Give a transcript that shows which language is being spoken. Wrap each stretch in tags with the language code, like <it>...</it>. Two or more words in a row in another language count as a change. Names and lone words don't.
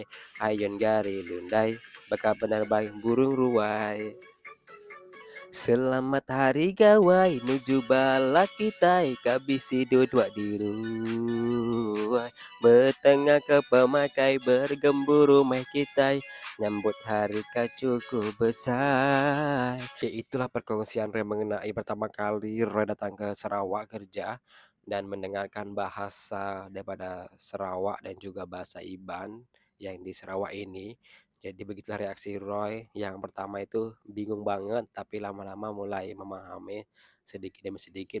<iba>Ayun jari lundai, beka menerbang burung ruai. Selamat hari gawai, nuju bala kita, kabisi duduk di ruai. Bertengah ke pemakai, bergemburu mai kita, nyambut hari kacuku besar.</iba> <id>Oke, itulah perkongsian Re mengenai pertama kali Re datang ke Sarawak kerja dan mendengarkan bahasa daripada Sarawak dan juga bahasa Iban yang di Sarawak ini. Jadi begitulah reaksi Roy. Yang pertama itu bingung banget, tapi lama-lama mulai memahami sedikit demi sedikit.</id>